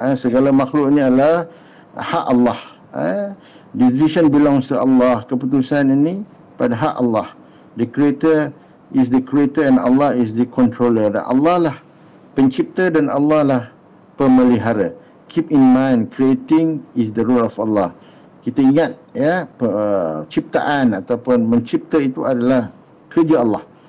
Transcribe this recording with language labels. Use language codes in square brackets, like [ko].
[ms] Segala makhluk ini adalah hak Allah. [en] Decision belongs to Allah. [ms] Keputusan ini pada hak Allah. [en] The creator is the creator and Allah is the controller. [ms] Dan Allah lah pencipta dan Allah lah pemelihara. [en] Keep in mind, creating is the rule of Allah. [ms] Kita ingat ciptaan ataupun mencipta itu adalah kerja Allah.